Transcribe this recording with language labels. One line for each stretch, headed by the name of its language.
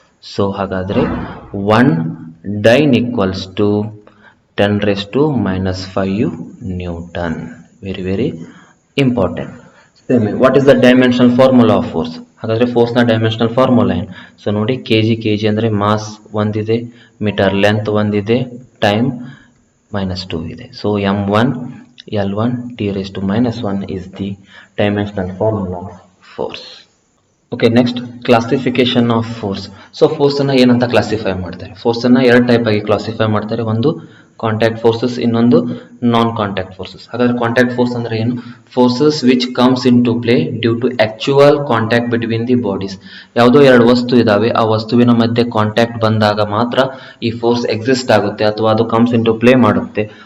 English: So ಹಾಗಾದ್ರೆ 1 dyne equals to 10⁻⁻5 newton. Very important. What is the dimensional formula of force?
Kannada: ಹಾಗಾದ್ರೆ force ನ dimensional formula ಏನು? So ನೋಡಿ, KG ಅಂದ್ರೆ mass ಒಂದಿದೆ, ಮೀಟರ್ ಲೆಂತ್ ಒಂದಿದೆ, ಟೈಮ್ -2 ಇದೆ.
English: So m1 L1 T⁻⁻1 is the dimensional formula of force. Okay, next classification of force. So force
Kannada: ಅನ್ನ ಏನಂತ ಕ್ಲಾಸಿಫೈ ಮಾಡ್ತಾರೆ? ಫೋರ್ಸ್ ಅನ್ನ ಎರಡು ಟೈಪ್ ಆಗಿ ಕ್ಲಾಸಿಫೈ ಮಾಡ್ತಾರೆ. ಒಂದು ಕಾಂಟ್ಯಾಕ್ಟ್ ಫೋರ್ಸಸ್, ಇನ್ನೊಂದು ನಾನ್ ಕಾಂಟ್ಯಾಕ್ಟ್ ಫೋರ್ಸಸ್. ಹಾಗಾದ್ರೆ ಕಾಂಟ್ಯಾಕ್ಟ್ ಫೋರ್ಸ್ ಅಂದ್ರೆ ಏನು?
English: Forces which comes into play due to actual contact between the bodies.
Kannada: ಯಾವುದೋ ಎರಡು ವಸ್ತು ಇದಾವೆ, ಆ ವಸ್ತುವಿನ ಮಧ್ಯೆ ಕಾಂಟ್ಯಾಕ್ಟ್ ಬಂದಾಗ ಮಾತ್ರ ಈ ಫೋರ್ಸ್ ಎಕ್ಸಿಸ್ಟ್ ಆಗುತ್ತೆ ಅಥವಾ ಅದು ಕಮ್ಸ್ ಇನ್ ಟು ಪ್ಲೇ ಮಾಡುತ್ತೆ.